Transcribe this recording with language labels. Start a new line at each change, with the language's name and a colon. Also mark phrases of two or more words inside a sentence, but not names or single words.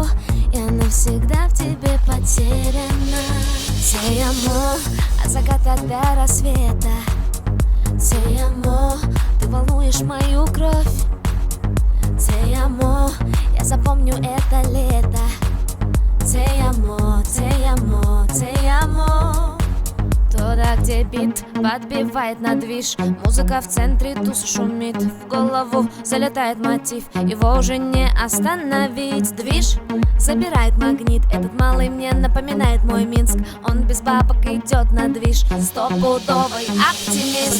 Russian: Я навсегда в тебе потеряна.
Spanish: Te amo,
Russian: от заката до рассвета.
Spanish: Te amo,
Russian: ты волнуешь мою кровь.
Spanish: Te amo,
Russian: я запомню это лето.
Spanish: Te amo, te amo, te amo.
Russian: Туда, где бит подбивает на движ, музыка в центре туз шумит, в голову залетает мотив, его уже не остановить. Движ забирает магнит, этот малый мне напоминает мой Минск. Он без бабок идет на движ, стопудовый оптимист.